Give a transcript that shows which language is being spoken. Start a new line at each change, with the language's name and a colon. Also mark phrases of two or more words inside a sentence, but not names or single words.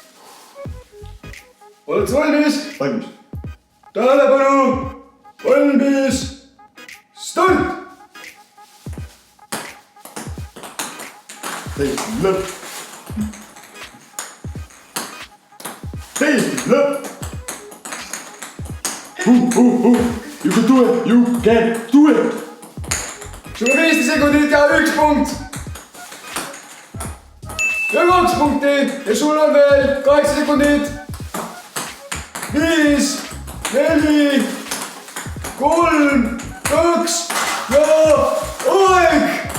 Estonian: Oled sa valmis? Valmis. Tähelepanu! Valmis! Start! Täiesti lõpp. Täiesti lõpp.
English: You can do it! You can do it!
Estonian: Sul on 15 sekundit ja 1 punkt! Ja 2 punkti ja sul on veel 8 sekundit! 5, 4, 3, 2 ja aeg!